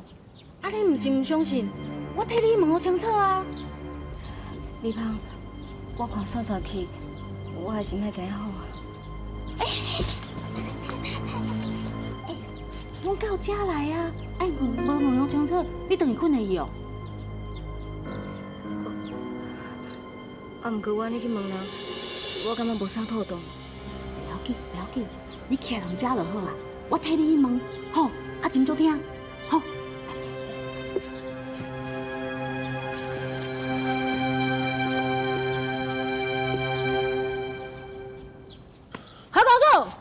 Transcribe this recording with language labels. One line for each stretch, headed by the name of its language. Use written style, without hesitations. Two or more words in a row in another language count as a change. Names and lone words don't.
Min Nan Chinese: 啊，你毋是毋相信？我替你问好清楚啊！李芳，我看扫扫去，我还是莫知影好啊。我到遮来啊！哎，无问好清楚，你等于困会去哦？啊，毋过我安尼去问人，我感觉无啥妥当。不要紧，你徛人遮就好啊！我替你去问，吼，啊，真足听，吼。何公主，